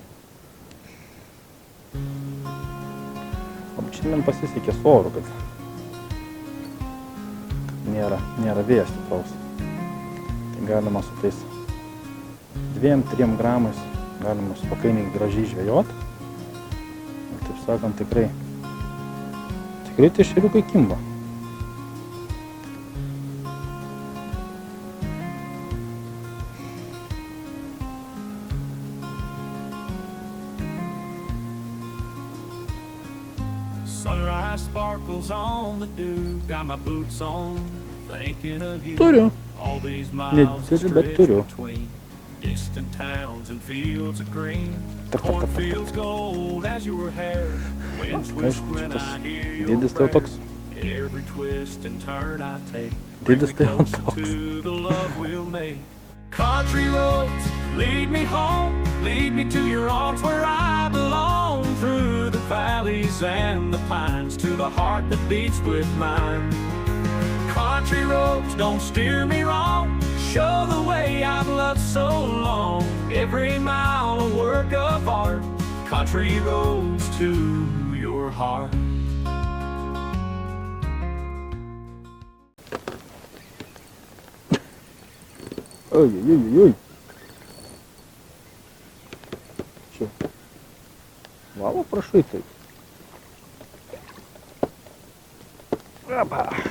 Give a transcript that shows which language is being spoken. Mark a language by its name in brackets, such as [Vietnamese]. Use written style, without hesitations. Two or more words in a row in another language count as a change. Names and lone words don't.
[Lithuanian] O šiandien pasisekė su oru, kad nėra vėjas stipraus. Tai galima su tais 2-3 gramais galima spakainiai gražiai žvejot. Ir taip sakant, tikrai tai ešeriukai kimba. [English] Sunrise sparkles on the dew, got my boots on, thinking of you. [Lithuanian] Turiu. [English] All these miles [Lithuanian] Neturiu, bet [English] stretch [Lithuanian] turiu. [English] between distant towns and fields of green. Cornfields gold as your hair. Wind twists when I hear your [Lithuanian] Dėdis tau toks. [English] breath. Every twist and turn I take. [Lithuanian] Dėdis tai [English] Closer [Lithuanian] toks. [English] to the love we'll make. Country roads lead me home, lead me to your arms where I belong. Through the valleys and the pines, to the heart that beats with mine. Country roads don't steer me wrong, show the way I've loved so long. Every mile a work of art, country roads to your heart. [Russian] Ой. Че? Вау, прошитый. Опа.